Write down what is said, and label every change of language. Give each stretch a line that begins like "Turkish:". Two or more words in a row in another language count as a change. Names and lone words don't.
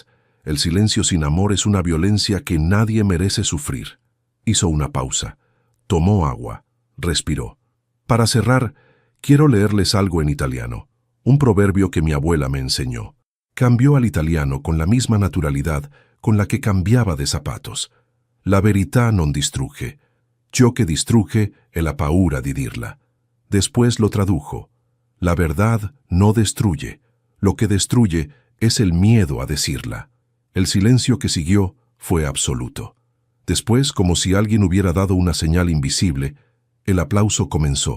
Spanish: El silencio sin amor es una violencia que nadie merece sufrir. Hizo una pausa. Tomó agua. Respiró. Para cerrar, quiero leerles algo en italiano. Un proverbio que mi abuela me enseñó. Cambió al italiano con la misma naturalidad con la que cambiaba de zapatos.
Italian: «La verità non distrugge. Ciò che distrugge è la paura di dirla».
Spanish: Después lo tradujo. «La verdad no destruye. Lo que destruye es el miedo a decirla». El silencio que siguió fue absoluto. Después, como si alguien hubiera dado una señal invisible, el aplauso comenzó.